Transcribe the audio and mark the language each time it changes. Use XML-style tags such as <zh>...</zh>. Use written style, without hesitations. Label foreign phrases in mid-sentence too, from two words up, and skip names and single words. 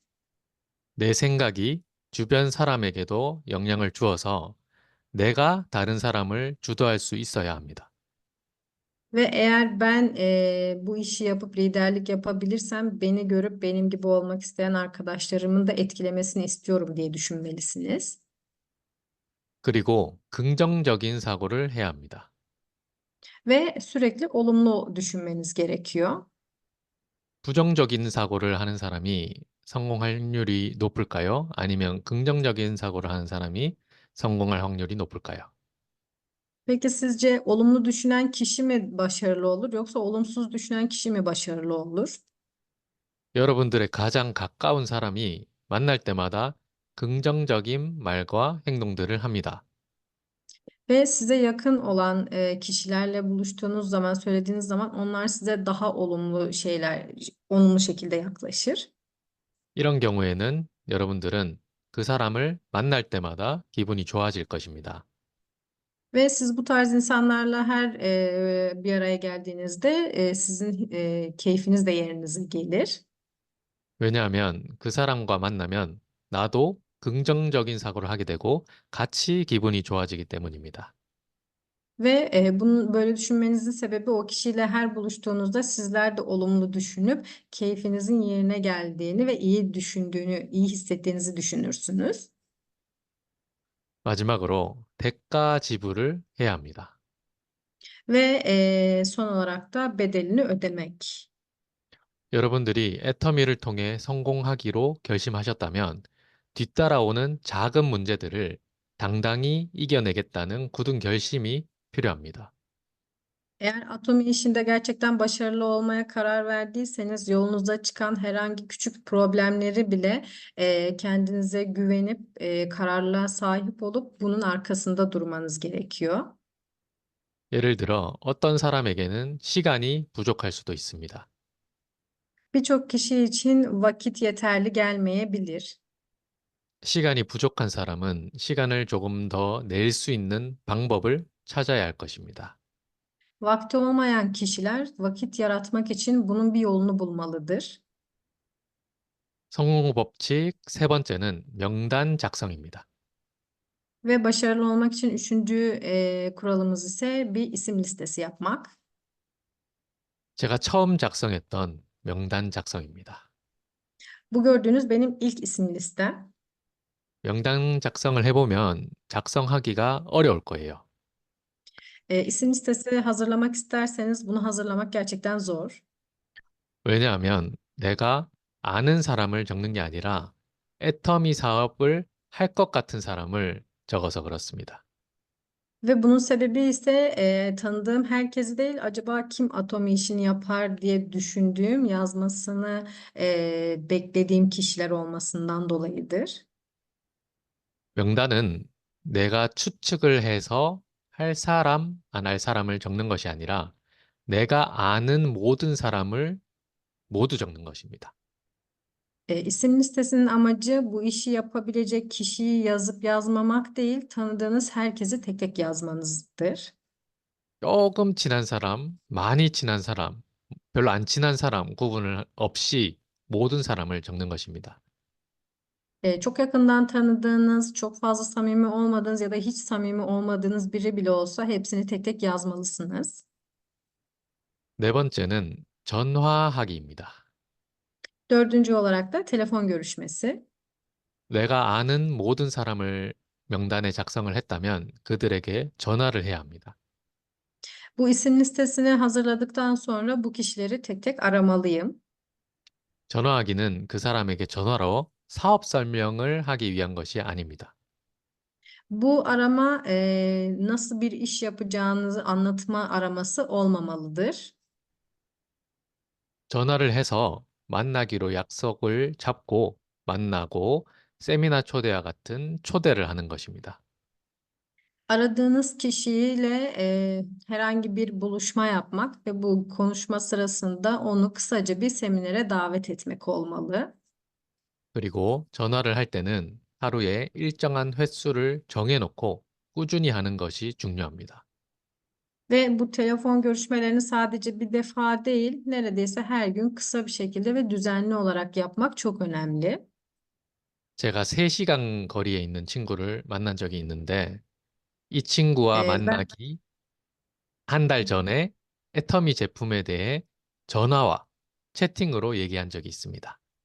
<ko>내 생각이 주변 사람에게도 영향을 주어서 내가 다른 사람을 주도할 수 있어야 합니다.</ko> <tr>Ve eğer ben bu işi yapıp liderlik yapabilirsem beni görüp benim gibi olmak isteyen arkadaşlarımın da etkilemesini istiyorum diye düşünmelisiniz.</tr> <ko>그리고 긍정적인 사고를 해야 합니다.</ko> <tr>Ve sürekli olumlu düşünmeniz gerekiyor.</tr> <ko>부정적인 사고를 하는 사람이 성공할 확률이 높을까요? 아니면 긍정적인 사고를 하는 사람이 성공할 확률이 높을까요?</ko> <tr>Peki sizce olumlu düşünen kişi mi başarılı olur yoksa olumsuz düşünen kişi mi başarılı olur?</tr> <ko>여러분들의 가장 가까운 사람이 만날 때마다 긍정적인 말과 행동들을 합니다.</ko> <tr>Ve size yakın olan kişilerle buluştuğunuz zaman, söylediğiniz zaman onlar size daha olumlu şeyler, olumlu şekilde yaklaşır.</tr> <ko>이런 경우에는 여러분들은 그 사람을 만날 때마다 기분이 좋아질 것입니다.</ko> <tr>Ve siz bu tarz insanlarla her bir araya geldiğinizde sizin keyfiniz de yerinize gelir.</tr> <ko>왜냐하면 그 사람과 만나면 나도 긍정적인 사고를 하게 되고 같이 기분이 좋아지기 때문입니다.</ko> <tr>Ve bunun böyle düşünmenizin sebebi o kişiyle her buluştuğunuzda sizler de olumlu düşünüp keyfinizin yerine geldiğini ve iyi düşündüğünü, iyi hissettiğinizi düşünürsünüz.</tr> <ko>마지막으로 대가 지불을 해야 합니다.</ko> <tr>Ve son olarak da bedelini ödemek.</tr> <ko>여러분들이 애터미를 통해 성공하기로 결심하셨다면 뒤따라오는 작은 문제들을 당당히 이겨내겠다는 굳은 결심이 필요합니다.</ko> <tr>Eğer Atomi işinde gerçekten başarılı olmaya karar verdiyseniz yolunuza çıkan herhangi küçük problemleri bile kendinize güvenip kararlılığa sahip olup bunun arkasında durmanız gerekiyor.</tr> <ko>예를 들어 어떤 사람에게는 시간이 부족할 수도 있습니다.</ko> <tr>Birçok kişi için vakit yeterli gelmeyebilir.</tr> <ko>시간이 부족한 사람은 시간을 조금 더 낼 수 있는 방법을 찾아야 할 것입니다.</ko> <tr>Vakti olmayan kişiler vakit yaratmak için bunun bir yolunu bulmalıdır.</tr> <ko>성공 법칙 세 번째는 명단 작성입니다.</ko> <tr>Ve başarılı olmak için üçüncü kuralımız ise bir isim listesi yapmak.</tr> <ko>제가 처음 작성했던 명단 작성입니다.</ko> <tr>Bu gördüğünüz benim ilk isim listem.</tr> <ko>명단 작성을 해보면 작성하기가 어려울 거예요.</ko> <tr>İsim listesi hazırlamak isterseniz bunu hazırlamak gerçekten zor.</tr> <ko>왜냐하면 내가 아는 사람을 적는 게 아니라 애터미 사업을 할 것 같은 사람을 적어서 그렇습니다.</ko> <tr>Ve bunun sebebi ise tanıdığım herkesi değil, acaba kim Atomi işini yapar diye düşündüğüm, yazmasını beklediğim kişiler olmasından dolayıdır.</tr> <ko>명단은 내가 추측을 해서 할 사람, 안 할 사람을 적는 것이 아니라 내가 아는 모든 사람을 모두 적는 것입니다.</ko> <tr>İsim listesinin amacı bu işi yapabilecek kişiyi yazıp yazmamak değil, tanıdığınız herkesi tek tek yazmanızdır.</tr> <ko>조금 친한 사람, 많이 친한 사람, 별로 안 친한 사람 구분을 없이 모든 사람을 적는 것입니다.</ko> <tr>Çok yakından tanıdığınız, çok fazla samimi olmadığınız ya da hiç samimi olmadığınız biri bile olsa hepsini tek tek yazmalısınız.</tr> <ko>네 번째는 전화하기입니다.</ko> <tr>Dördüncü olarak da telefon görüşmesi.</tr> <ko>내가 아는 모든 사람을 명단에 작성을 했다면 그들에게 전화를 해야 합니다.</ko> <tr>Bu isim listesini hazırladıktan sonra bu kişileri tek tek aramalıyım.</tr> <ko>전화하기는 그 사람에게 전화로 사업 설명을 하기 위한 것이 아닙니다.</ko> <tr>Bu arama nasıl bir iş yapacağınızı anlatma araması olmamalıdır.</tr> <ko>전화를 해서 만나기로 약속을 잡고 만나고 세미나 초대와 같은 초대를 하는 것입니다.</ko> <tr>Aradığınız kişiyle herhangi bir buluşma yapmak ve bu konuşma sırasında onu kısaca bir seminere davet etmek olmalı.</tr> <ko>그리고 전화를 할 때는 하루에 일정한 횟수를 정해놓고 꾸준히 하는 것이 중요합니다.</ko> <tr>Ve bu telefon görüşmelerini sadece bir defa değil, neredeyse her gün kısa bir şekilde ve düzenli olarak yapmak çok önemli.</tr> <ko>제가 3시간 거리에 있는 친구를 만난 적이 있는데 이 친구와</ko> <tr>Ben</tr> <ko>만나기 한 달 전에 애터미 제품에 대해 전화와 채팅으로 얘기한 적이 있습니다.</ko>